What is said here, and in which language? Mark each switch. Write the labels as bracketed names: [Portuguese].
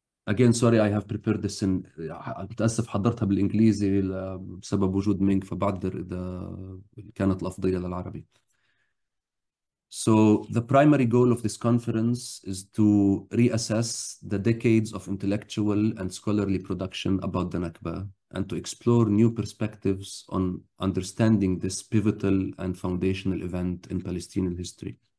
[English] Again, sorry, I have prepared this in... [Arabic] بتأسف حضرتها بالإنجليزي بسبب وجود مينغ، فبعذر إذا كانت الأفضلية للعربي. [English] So the primary goal of this conference is to reassess the decades of intellectual and scholarly production about the Nakba and to explore new perspectives on understanding this pivotal and foundational event in Palestinian history.